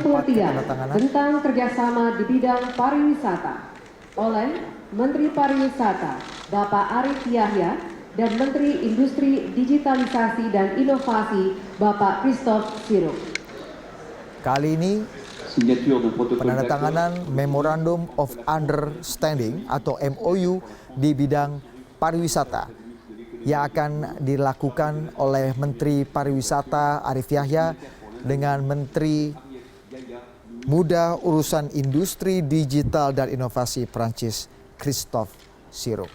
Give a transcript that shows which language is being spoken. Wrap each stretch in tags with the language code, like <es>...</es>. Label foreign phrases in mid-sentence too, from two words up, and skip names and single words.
<id>keempat pengertian penandatanganan. tentang kerjasama di bidang pariwisata oleh Menteri Pariwisata Bapak Arif Yahya dan Menteri Industri, Digitalisasi dan Inovasi Bapak Christophe Sirouk. Kali ini</id> <fr>Signature d'un protocole d'accord</fr> <id>penandatanganan</id> <en>Memorandum of Understanding</en> <id>atau MOU di bidang pariwisata yang akan dilakukan oleh Menteri Pariwisata Arif Yahya dengan Menteri Muda Urusan Industri Digital dan Inovasi Prancis Christophe Sirouk.</id>